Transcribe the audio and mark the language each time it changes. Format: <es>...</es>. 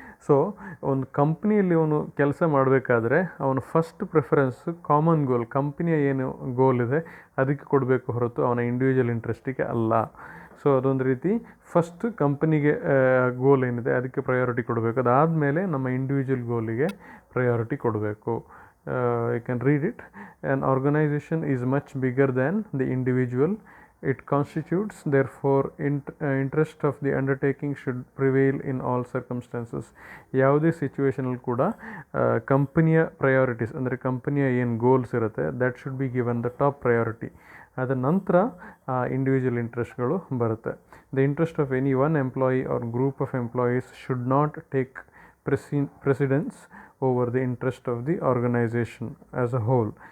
<kn>So ಒಂದು ಕಂಪ್ನಿಯಲ್ಲಿ ಅವನು ಕೆಲಸ ಮಾಡಬೇಕಾದ್ರೆ ಅವನು ಫಸ್ಟ್ ಪ್ರಿಫರೆನ್ಸ್ ಕಾಮನ್ ಗೋಲ್, ಕಂಪ್ನಿಯ ಏನು ಗೋಲ್ ಇದೆ ಅದಕ್ಕೆ ಕೊಡಬೇಕು ಹೊರತು ಅವನ ಇಂಡಿವಿಜುವಲ್ ಇಂಟ್ರೆಸ್ಟಿಗೆ ಅಲ್ಲ. ಸೊ ಅದೊಂದು ರೀತಿ ಫಸ್ಟ್ ಕಂಪನಿಗೆ ಗೋಲ್ ಏನಿದೆ ಅದಕ್ಕೆ ಪ್ರಯಾರಿಟಿ ಕೊಡಬೇಕು, ಅದಾದಮೇಲೆ ನಮ್ಮ ಇಂಡಿವಿಜುವಲ್ ಗೋಲಿಗೆ ಪ್ರಯಾರಿಟಿ ಕೊಡಬೇಕು.</kn> <en>You can read it. An organization is much bigger than the individual. It constitutes, therefore, interest of the undertaking should prevail in all circumstances.</en> <kn>ಯಾವುದೇ ಸಿಚುವೇಶನಲ್ಲಿ ಕೂಡ ಕಂಪನಿಯ ಪ್ರಯಾರಿಟೀಸ್ ಅಂದರೆ ಕಂಪನಿಯ ಏನು ಗೋಲ್ಸ್ ಇರುತ್ತೆ</kn> <en>That should be given the top priority.</en> <kn>ಅದರ ನಂತರ individual ಇಂಟ್ರೆಸ್ಟ್ಗಳು ಬರುತ್ತೆ.</kn> <en>The interest of any one employee R group of employees should not take precedence over the interest of the organisation as a hole.</en>